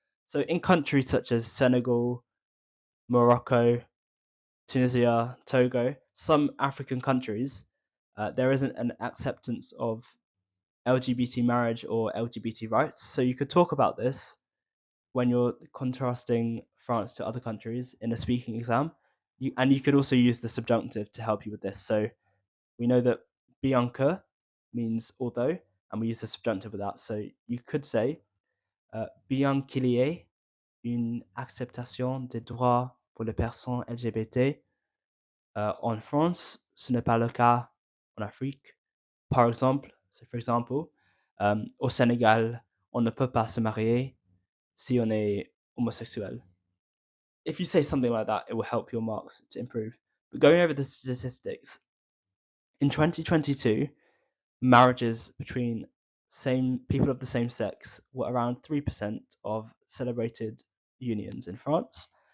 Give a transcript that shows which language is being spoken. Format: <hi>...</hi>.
<en>So in countries such as Senegal, Morocco, Tunisia, Togo, some African countries, there isn't an acceptance of LGBT marriage or LGBT rights. So you could talk about this when you're contrasting France to other countries in a speaking exam. And you could also use the subjunctive to help you with this. So we know that bien que means although, and we use the subjunctive with that. So you could say,</en> <fr>bien qu'il y ait une acceptation des droits pour les personnes LGBT en France, ce n'est pas le cas en Afrique. Par exemple,</fr> <en>so for example,</en> <fr>au Sénégal, on ne peut pas se marier si on est homosexuel.</fr> <en>If you say something like that, it will help your marks to improve. But going over the statistics, in 2022, marriages between same people of the same sex were around 3% of celebrated unions in France.</en>